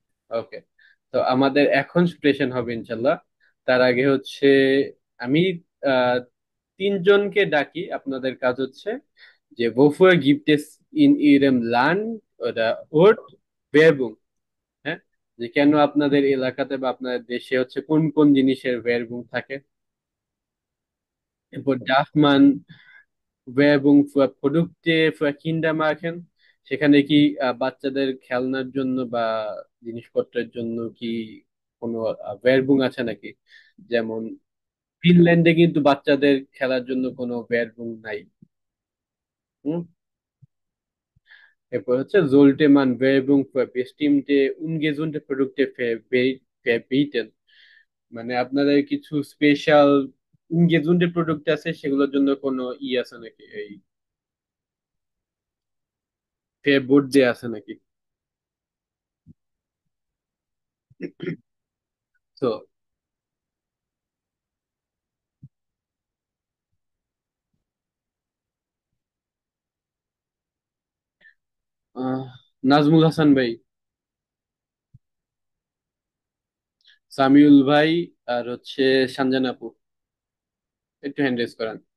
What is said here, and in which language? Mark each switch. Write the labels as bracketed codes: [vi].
[bn] ওকে, তো আমাদের এখন প্রিপারেশন হবে ইনশাল্লাহ। তার আগে হচ্ছে আমি আহ তিনজনকে ডাকি, আপনাদের কাজ হচ্ছে যে [de] wofür gibt es in ihrem Land oder Ort Werbung, [bn] হ্যাঁ, যে কেন আপনাদের এলাকাতে বা আপনাদের দেশে হচ্ছে কোন কোন জিনিসের Werbung থাকে। এরপর [de] darf man Werbung für Produkte für Kinder machen, [bn] সেখানে কি বাচ্চাদের খেলনার জন্য বা জিনিসপত্রের জন্য কি কোনো ভেরবুং আছে নাকি? যেমন ফিনল্যান্ডে কিন্তু বাচ্চাদের খেলার জন্য কোনো ভেরবুং নাই। হুম। এরপর হচ্ছে [de] sollte man Werbung für bestimmte ungesunde Produkte verbieten? [bn] মানে আপনাদের কিছু স্পেশাল ungesunde প্রোডাক্ট আছে, সেগুলোর জন্য কোনো আছে নাকি, এই বোর্ড দেয়া আছে নাকি? তো আহ, নাজমুল হাসান ভাই, সামিউল ভাই, আর হচ্ছে সানজান আপু, একটু হ্যান্ড রেজ করেন।